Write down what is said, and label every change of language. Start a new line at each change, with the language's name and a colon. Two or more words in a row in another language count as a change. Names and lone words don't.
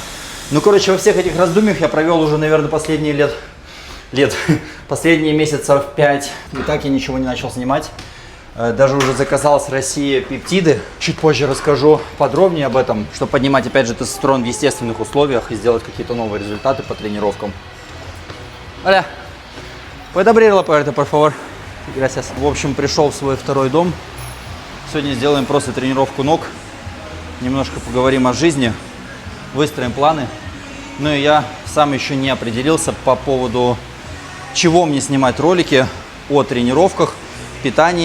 Russian: Во всех этих раздумьях я провел уже, наверное, последние месяцев 5. И так я ничего не начал снимать. Даже уже заказал с России пептиды. Чуть позже расскажу подробнее об этом, чтобы поднимать, опять же, тестостерон в естественных условиях и сделать какие-то новые результаты по тренировкам. Оля,
Spanish: puedes abrir la puerta, por favor? Gracias.
Russian: В общем, пришел в свой второй дом. Сегодня сделаем просто тренировку ног, немножко поговорим о жизни, выстроим планы. И я сам еще не определился по поводу, чего мне снимать ролики о тренировках, питании.